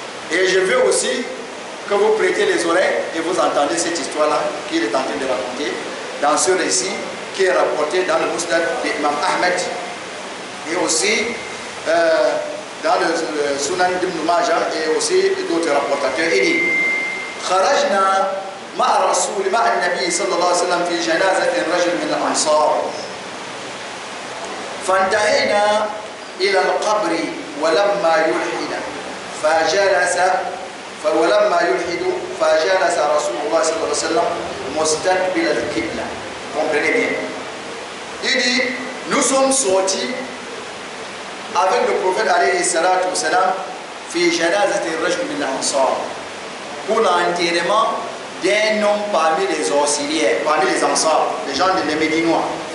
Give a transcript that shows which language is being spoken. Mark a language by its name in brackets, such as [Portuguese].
[French] Et je veux aussi que vous prêtez les oreilles et vous entendez cette histoire-là qu'il est en train de raconter dans ce récit qui est rapporté dans le Musnad d'Imam Ahmed et aussi dans le Sunan d'Ibn Majah et aussi d'autres rapportateurs. [Arabic] Il dit خرجنا مع النبي صلى الله عليه وسلم في جنازة رجل من الأنصار فانتهينا إلى القبر ولما يلحد فجلس رسول الله صلى الله عليه وسلم مستقبل القبلة. [French] Comprenez bien. Il dit, nous sommes sortis avec le prophète [Arabic] alayhi salatu wassalam في جنازة الرجل من الأنصار [French] pour l'enterrement d'un homme parmi les auxiliaires, parmi les Ansars, les gens de les Médinois.